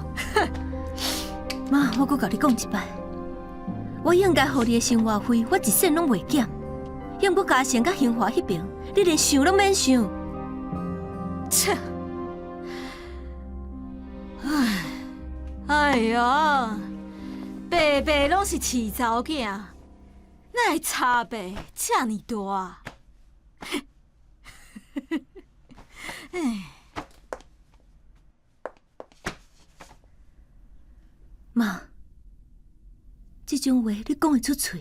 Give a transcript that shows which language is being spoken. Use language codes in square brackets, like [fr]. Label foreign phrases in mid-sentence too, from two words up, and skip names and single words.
[nan] 妈，我搁甲你讲一摆，我应该互你的生活费，我一仙拢袂减。要毋过家成甲兴华迄边，你连想拢免想。切！哎呀，白白拢是饲查某囝，哪会差别这么大？哎，妈，这种话你讲会出嘴？